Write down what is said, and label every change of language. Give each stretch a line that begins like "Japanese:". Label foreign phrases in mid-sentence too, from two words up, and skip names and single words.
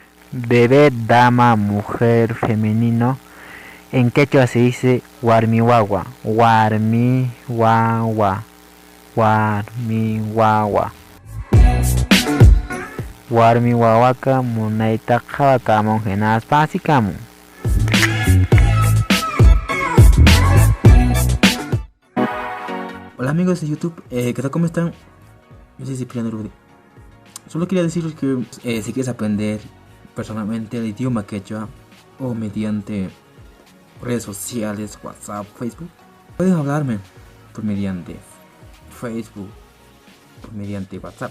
Spanish: bebé, dama, mujer, femenino. En quechua se dice warmiwawa, warmiwawa, warmiwawa.
Quechua: Warmiwawaka munayta qhawakamun hinaspa asikamun.
Spanish: Hola amigos de YouTube, ¿qué tal? ¿Cómo están? Yo soy Cipriano Rudy. Solo quería decirles que si quieres aprender personalmente el idioma quechua o mediante redes sociales, WhatsApp, Facebook, puedes hablarme por mediante Facebook, por mediante WhatsApp.